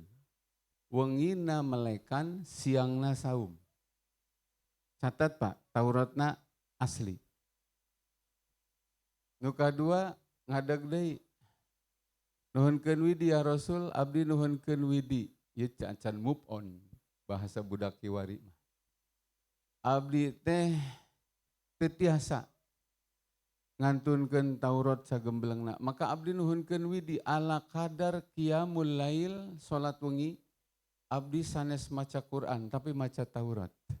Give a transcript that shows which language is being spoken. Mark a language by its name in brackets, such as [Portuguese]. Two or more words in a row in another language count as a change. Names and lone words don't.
[Sundanese] Wengina melekan, siangna saum. Catat Pak, Tauratna asli. Nu kadua ngadeg deui. Nuhunkeun widi ya Rasul, abdi nuhunkeun widi. Ieu can [English] move on [Sundanese] bahasa budak kiwari mah. Abdi teh teu tiasa ngantunkeun Taurat sagemblengna. Maka abdi nuhunkeun widi ala kadar [Arabic] قيام الليل [Sundanese] salat wengi. Abdi sanes maca Quran tapi maca Taurat.